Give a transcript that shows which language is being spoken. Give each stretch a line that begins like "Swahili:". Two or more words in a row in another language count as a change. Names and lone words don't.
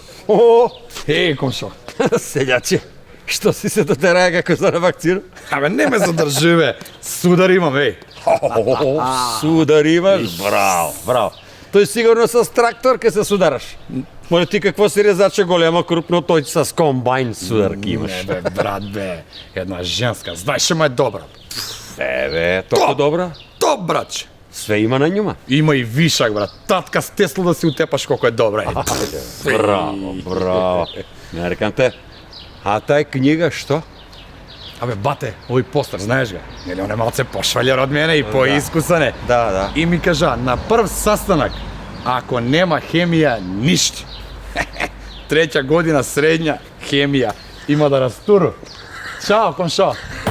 Macedonian: Комшо.
Bulgarian: Селяче,
Serbian: što si se doterao kako za vakcinu?
Macedonian: Абе, не ме задржи, бе. Судар имам, еј.
Serbian: Sudar imaš? Bravo, bravo. To je sigurno sa traktor kad se sudaraš.
Bulgarian: Може ти какво си резаче голема, крупно, той с комбайн сударки имаш.
Macedonian: Не, бе, брат, бе. Една женска, знаеш, ма е добра.
Bulgarian: Бе, толкова добра?
Macedonian: Топ, братче.
Serbian: Sve ima na njima.
Macedonian: Има и вишак, брат. Татка с Тесла да си утепаш колко е добра. Браво, браво. Не рекам те.
Serbian: A taj knjiga što?
Macedonian: Абе, бате, овој постер, знаеш га? Нели он е малце пошвалјар од мене и поискусан е.
Serbian: Da.
Macedonian: И ми кажа, на прв састанак, ако нема хемија, ништо. Треќа година средња, хемија. Има да растуру. Чао, комшо.